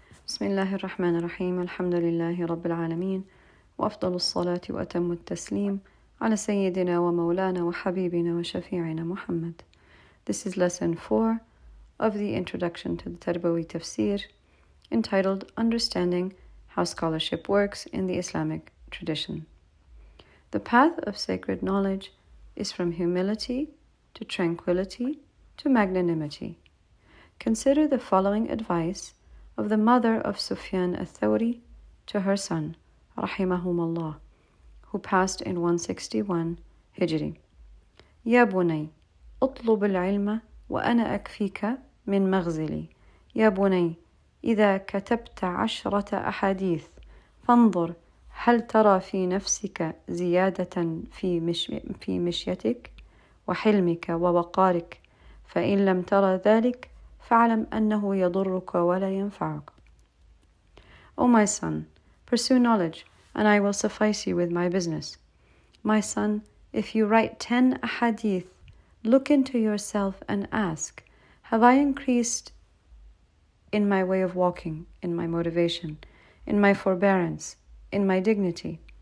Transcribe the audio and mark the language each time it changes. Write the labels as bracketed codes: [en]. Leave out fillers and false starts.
[ar] بسم الله الرحمن الرحيم الحمد لله رب العالمين وأفضل الصلاة وأتم التسليم على سيدنا ومولانا وحبيبنا وشفيعنا محمد. [en] This is lesson 4 of the introduction to the Tarbawi Tafsir, entitled Understanding How Scholarship Works in the Islamic Tradition. The path of sacred knowledge is from humility to tranquility to magnanimity. Consider the following advice of the mother of Sufyan al-Thawri to her son, rahimahumullah, who passed in 161 Hijri. [ar] يا بني اطلب العلم وأنا أكفيك من مغزلي. يا بني إذا كتبت 10 أحاديث فانظر هل ترى في نفسك زيادة في مشيتك وحلمك ووقارك، فإن لم ترى ذلك فاعلم أنه يضرك ولا ينفعك. [en] O my son, pursue knowledge, and I will suffice you with my business. My son, if you write 10 ahadith, look into yourself and ask, have I increased in my way of walking, in my motivation, in my forbearance, in my dignity?